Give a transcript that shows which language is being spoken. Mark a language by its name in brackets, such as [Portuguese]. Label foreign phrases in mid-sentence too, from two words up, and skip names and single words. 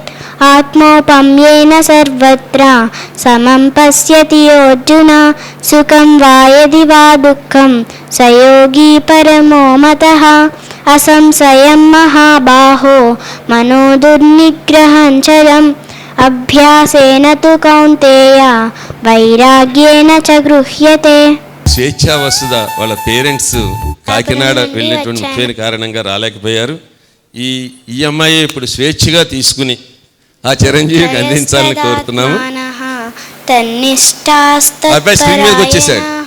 [Sanskrit] आत्मौपम्येन सर्वत्र समं पश्यति अर्जुन सुखं वा यदि वा दुःखं स योगी परमो मतः असंशयं महाबाहो मनोदुर्निग्रहं चलम् అభ్యాసేన తు కౌంతేయ వైరాగ్యేన చ గృహ్యతే. [Telugu] స్వేచ్ఛా వసుధ వాళ్ళ పేరెంట్స్ కాకినాడ వెళ్ళినటువంటి ముఖ్యమైన కారణంగా రాలేకపోయారు. ఈ అమ్మాయి ఇప్పుడు స్వేచ్ఛగా తీసుకుని ఆ చిరంజీవికి అందించాలని కోరుతున్నాము. అబ్బాయి స్క్రీన్ మీదకి వచ్చేసాడు.